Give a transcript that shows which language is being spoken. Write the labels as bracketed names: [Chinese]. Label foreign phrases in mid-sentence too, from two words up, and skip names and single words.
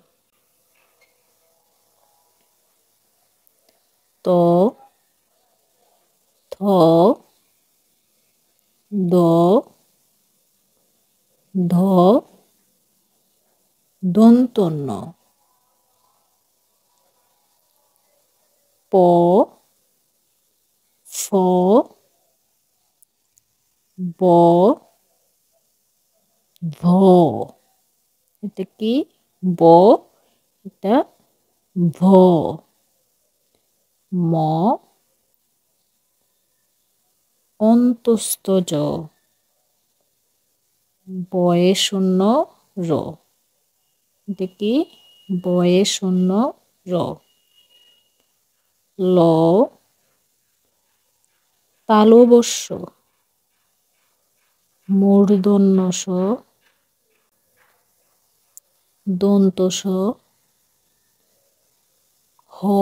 [Bangla] ত, থ, দ, ধ, দন্তন্য, প, ফ, ব, ভ। এটা কি? ব, এটা ভ। ম, অন্তস্থ জ, বয়ে শূন্য র। এটা কি? বয়ে শূন্য র। ল, তালবস্য, মূর্ধন্য ষ, দন্ত স, হ।